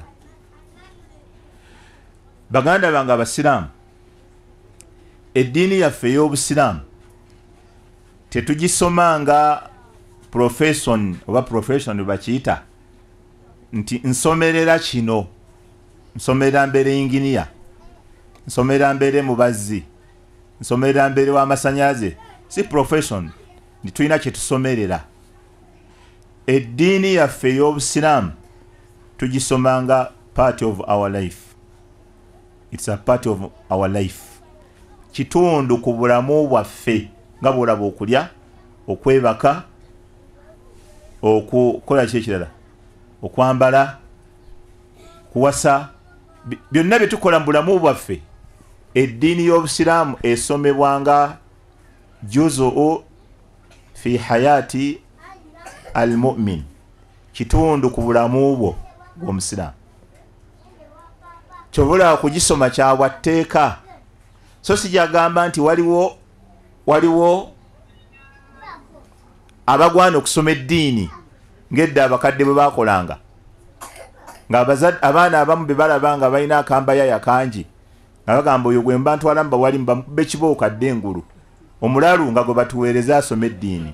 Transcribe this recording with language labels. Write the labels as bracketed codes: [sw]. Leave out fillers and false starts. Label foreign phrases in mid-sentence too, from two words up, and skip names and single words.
[lg] Baganda bange abasiraamu, eddiini yaffe ey'obusiraamu tetugisomanga profession oba profession bakiyita nti nsomerera kino, nsomerera mbeere engineer, nsomerera mbeere mubazzi, nsomerera mbeere w'amasannyalaze. Si profession nti tulina kye tusomerera. Eddiini yaffe ey'obusiraamu tugisomanga [en] part of our life. It's a part of our life. [lg] Kitundu ku bulamu bwaffe nga bw'olaba okulya, okwebaka, okukola ki ekirala, okwambala, kuwasa, byonna bye tukola mu bulamu bwaffe. Eddiini y'obusiraamu esomebwanga [ar] juzu fi hayati al-mu'min, [lg] kitundu ku bulamu bwo bw'omusiraamu. Kyobula kugisoma kyabwa tteeka. So sijagamba nti waliwo abagwana okusoma eddiini ng'edda abakadde bwe baakolanga, abaana abamu be balaba nga balina akambayaya kangi nga bagamba oyo gwe mba ntwala mu bawali mbamukubba ekibooko adde engulu, omulalu nga gwe batuweereza asoma eddiini.